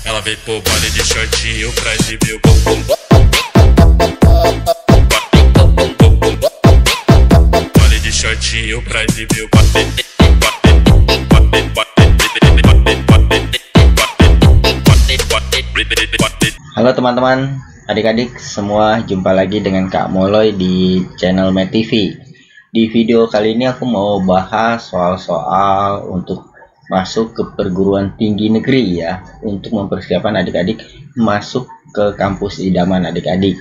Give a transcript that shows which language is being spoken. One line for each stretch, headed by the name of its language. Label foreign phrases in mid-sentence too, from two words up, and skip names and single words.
Portuguese: Ela veio pro baile de shortinho pra exibir o bumbum. Baile de shortinho pra exibir o
Indonesian: Halo teman-teman, adik-adik semua, jumpa lagi dengan Kak Moloy di channel Met TV. Di video kali ini aku mau bahas soal-soal untuk masuk ke perguruan tinggi negeri ya, untuk mempersiapkan adik-adik masuk ke kampus idaman adik-adik.